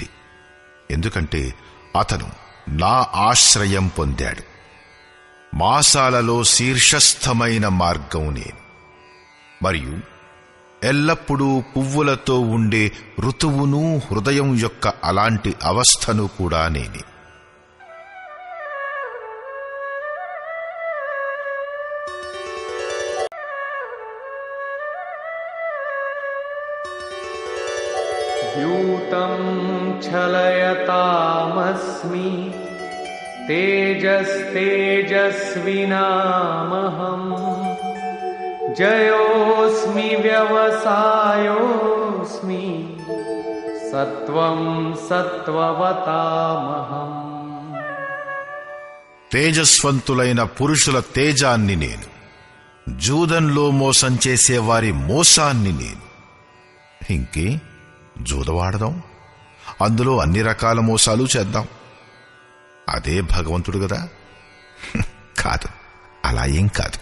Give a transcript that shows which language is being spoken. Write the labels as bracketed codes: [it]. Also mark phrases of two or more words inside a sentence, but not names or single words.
[te] ఎందుకంటే అతను నా ఆశ్రయం పొందాడు. మాసాలలో శీర్షస్థమైన మార్గం నేను, మరియు ఎల్లప్పుడూ పువ్వులతో ఉండే ఋతువును, హృదయం యొక్క అలాంటి అవస్థను కూడా నేనే. [sa] द्यूतं छलयतामस्मि तेजस्तेजस्विनामहम् जयोऽस्मि व्यवसायोऽस्मि सत्वं सत्त्ववतामहम्. [te] తేజస్వంతులైన పురుషుల తేజాన్ని నేను, జూదంలో మోసం చేసేవారి మోసాన్ని నేను. ఇంకే జూదవాడదాం, అందులో అన్ని రకాల మోసాలు చేద్దాం. అదే భగవంతుడు గదా? కాదు, అలా ఏం కాదు.